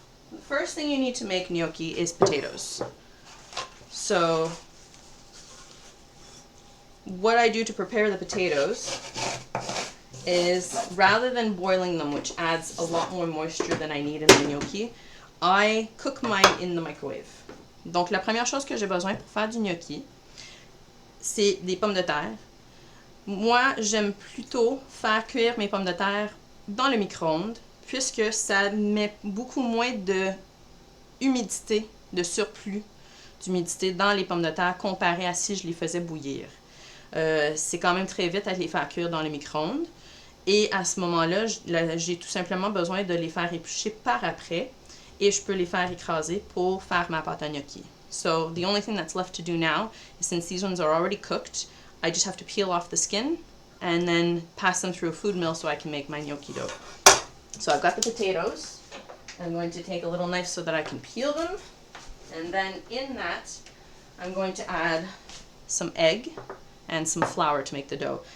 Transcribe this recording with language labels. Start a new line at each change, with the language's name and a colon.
English: The first thing you need to make gnocchi is potatoes. So what I do to prepare the potatoes is rather than boiling them, which adds a lot more moisture than I need in the gnocchi, I cook mine in the microwave.
French: Donc la première chose que j'ai besoin pour faire du gnocchi, c'est des pommes de terre. Moi, j'aime plutôt faire cuire mes pommes de terre dans le micro-ondes, puisque ça met beaucoup moins de humidité, de surplus d'humidité dans les pommes de terre comparé à si je les faisais bouillir. C'est quand même très vite à les faire cuire dans le micro-ondes. Et à ce moment-là, j'ai tout simplement besoin de les faire éplucher par après et je peux les faire écraser pour faire ma pâte à gnocchi.
English: So the only thing that's left to do now is, since these ones are already cooked, I just have to peel off the skin and then pass them through a food mill so I can make my gnocchi dough. So I've got the potatoes. I'm going to take a little knife so that I can peel them. And then in that, I'm going to add some egg and some flour to make the dough.